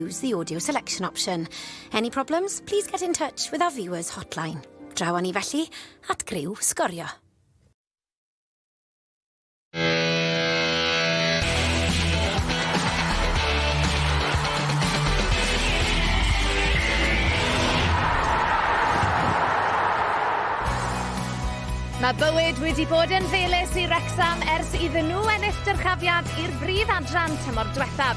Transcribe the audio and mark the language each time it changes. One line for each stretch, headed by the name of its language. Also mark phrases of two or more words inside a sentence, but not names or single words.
English: Use the audio selection option. Any problems, please get in touch with our viewers hotline.
Welsh: Draw ni felly at Griw Sgorio. Mae bywyd wedi bod yn felys i Wrexham ers iddyn nhw ennill dyrchafiad i'r brif adran tymor diwethaf.